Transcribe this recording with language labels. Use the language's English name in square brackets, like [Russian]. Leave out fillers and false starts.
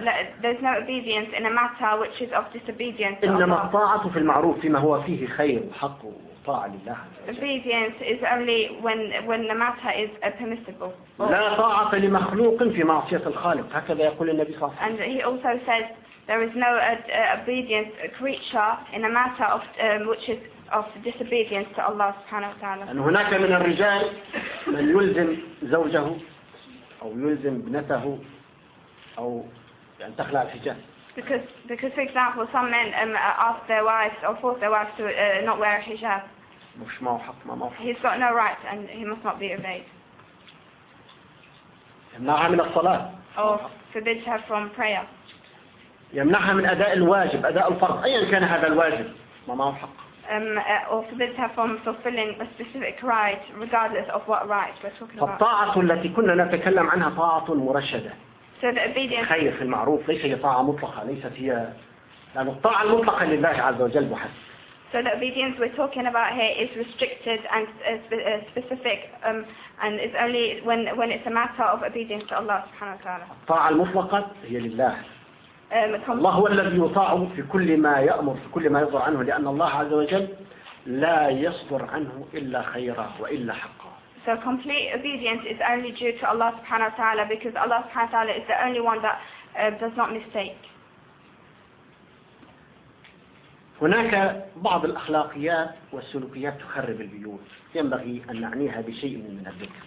[Arabic] لا, [English] there's no obedience in a matter which is of disobedience. [Arabic] إنما الطاعة في المعروف فيما هو فيه خير وحق وطاعة لله. [English] Obedience is only when the matter is permissible. [Arabic] لا طاعة لمخلوق في معصية الخالق. هكذا يقول النبي صلى الله عليه وسلم. [English] And he also says there is no obedience creature in a matter of which is of disobedience to Allah [Arabic] سبحانه وتعالى. أن هناك من الرجال من يلزم زوجه. أو يلزم ابنته أو أن تخلع الحجاب. [English] Because for example some men ask their wives or force their wives to not wear a hijab. [Arabic] مش معه حق ما معه. [English] He's got no right and he must not be obeyed. [Arabic] يمنعها من الصلاة. [English] Or forbids her from prayer. [Arabic] يمنعها من أداء الواجب أداء الفرض أيا كان هذا الواجب ما معه حق. [English] Or forbids her from fulfilling a specific right, regardless of what right we're talking about. [Arabic] فالطاعة التي كنا نتكلم عنها طاعة مرشدة. [English] So the obedience. [Arabic] خير في المعروف ليس هي طاعة مطلقة ليست هي لأن الطاعة المطلقة لله عز وجل وحسب. [English] So the obedience we're talking about here is restricted and specific, and is only when it's a matter of obedience to Allah [Arabic] سبحانه وتعالى. الطاعة المطلقة هي لله. الله هو الذي يطاع في كل ما يأمر في كل ما يصدر عنه لأن الله عز وجل لا يصدر عنه إلا خيرا وإلا حقا. [English] So complete obedience is only due to Allah [Arabic] سبحانه وتعالى [English] because Allah سبحانه وتعالى is the only one that does not mistake. [Arabic] هناك بعض الأخلاقيات والسلوكيات تخرب البيوت ينبغي أن نعنيها بشيء من الذكر.